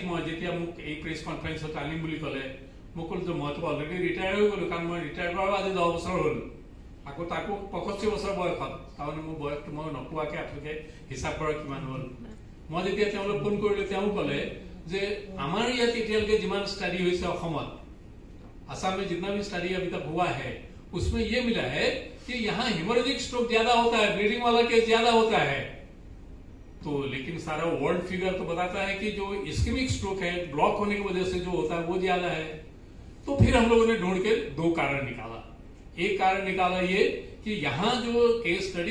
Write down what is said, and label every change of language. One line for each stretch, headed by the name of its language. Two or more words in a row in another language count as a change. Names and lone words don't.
Assamese: মই যেতিয়া মোক এই
English: press conference
Assamese: আনিম বুলি ক'লে মোক ক'লো যে মইতো
English: already retire
Assamese: হৈ গ'লো কাৰণ মই ৰিটায়াৰ কৰাৰ আজি 10 বছৰ হ'ল আকৌ তাকো 65 বছৰ বয়সত তাৰমানে মোৰ বয়সটো মই নকোৱাকৈ আপোনালোকে হিচাপ কৰক কিমান হ'ল মই যেতিয়া তেওঁলোক ফোন কৰিলোঁ তেওঁ ক'লে যে আমাৰ ইয়াত এতিয়ালৈকে যিমান ষ্টাডি হৈছে অসমত
Hindi: असम में जितना भी स्टडी अभी तक हुआ है उसमें ये मिला है कि यहाँ हेमोरेजिक स्ट्रोक ज्यादा होता है ब्लीडिंग वाला केस ज्यादा होता है तो लेकिन सारा
English: world figure
Hindi: तो बताता है कि जो
English: ischemic stroke
Hindi: है ब्लॉक होने की वजह से जो होता है वो ज्यादा है तो फिर हम लोगों ने ढूंढ के 2 कारण निकाला एक कारण निकाला ये कि यहाँ जो
English: case study